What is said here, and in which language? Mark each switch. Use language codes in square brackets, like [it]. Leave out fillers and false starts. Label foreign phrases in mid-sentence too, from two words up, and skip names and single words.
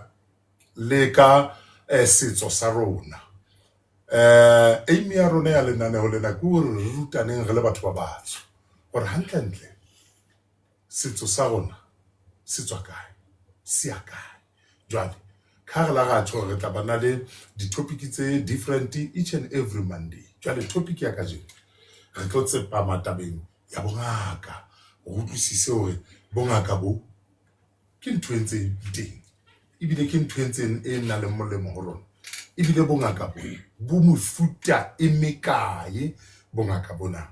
[st] le ka setso sa rona aim ya rona ya lenaneo lena ke hore re rutaneng re le batho ba batsho gore hantle setso sa rona se tswa kae se ya kae jwale ka re la ga tsho re tla bana le di-topic tse [en] different each and every Monday [st] jwale topic ya ka jeno re tlo tsepa matabeng ya bongaka go utlwisise hore bongaka bo ke ntho e ntse teng ebile ke ntho e ntseng e nna le molemo ho rona ebile bongaka bo mofuta e mekae bongaka bona.